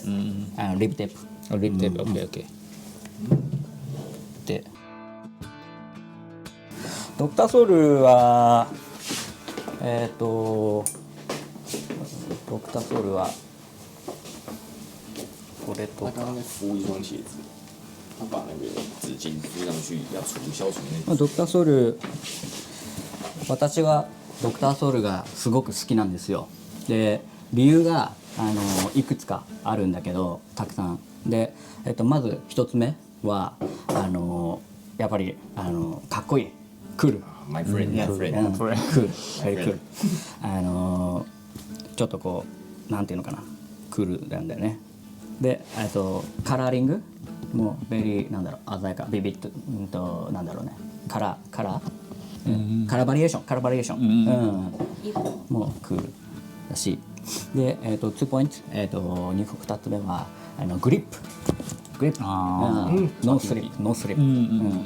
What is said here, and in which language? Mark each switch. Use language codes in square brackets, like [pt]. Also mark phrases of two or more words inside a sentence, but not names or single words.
[ja] Yes. リブテープリップテープ OK で、ドクターソウルはドクターソウルはこれと [zh] 他刚刚在敷一双鞋子，他把那个纸巾敷上去，要消除那 [ja] ドクターソウル、私はドクターソウルがすごく好きなんですよ。で理由がいくつかあるんだけど、たくさんで、まず一つ目はやっぱりかっこいい、クール、 [en] My friend, my friend。 [ja] クール、 [en] very cool。 [ja] ちょっとこうなんていうのかな、クールなんだよね。でカラーリングもベリーなんだろう、鮮やか、ビビッとなんだろうね、カラー、カラバリエーション、もうクールだし、で2ポイント、2つ目はグリップ、ノースリップ、